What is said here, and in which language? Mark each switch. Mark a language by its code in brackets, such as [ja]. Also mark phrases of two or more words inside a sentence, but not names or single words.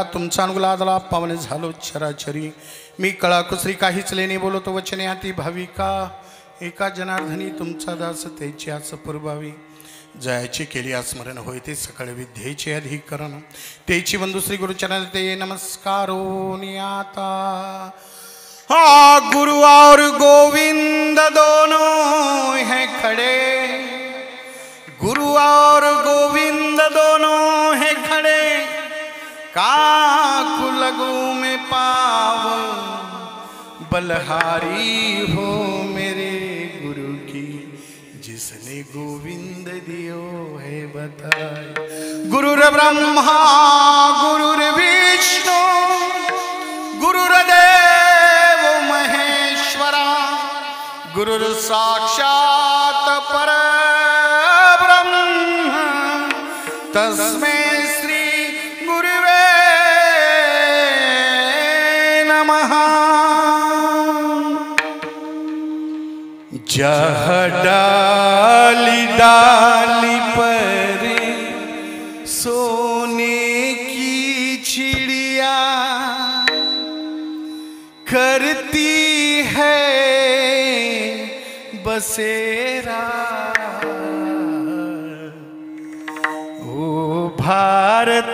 [mr] तुमचा अनुग्रहाला पावन झालो चराचरी. मी कळा कुसरी काहीच लेणे बोलतो वचने हाती भाविका. एका जनार्दनी तुमचा दास त्याच्याच पूर्वावी. जयाचे केली स्मरण होय ते सकळ विद्येचे अधिकरण. तेची बंधू श्री गुरुचरण ते नमस्कारो नियाता. [hi] हाँ, गुरु और गोविंद दोनों हैं खड़े, गुरु और गोविंद दोनों हैं खड़े, काकु लगू में पाव बलहारी हो मेरे गुरु की, जिसने गोविंद दियो है बताए। [sa] गुरुर ब्रह्मा गुरुर विष्णु गुरुर्देव महेश्वरा, गुरुर साक्षात परब्रह्म, तस्मै श्री गुरुवे नमः। [hi] जह डाली डाली पर सोने की चिड़िया करती है बसेरा, ओ भारत